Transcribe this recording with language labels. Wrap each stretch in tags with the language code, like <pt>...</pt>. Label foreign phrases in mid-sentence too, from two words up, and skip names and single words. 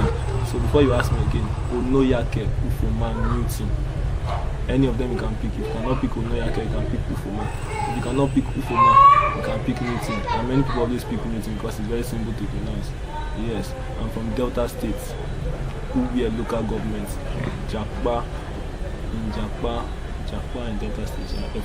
<en>So before you ask me again, Onoyake Ufumanutin. Any of them you can pick. If you cannot pick Onoyake, you can pick Ufuma. If you cannot pick Ufuma, you can pick Newton. And many people always pick Newton because it's very simple to pronounce. Yes, I'm from Delta State, who we are local government. Jakpa in Delta State.</en>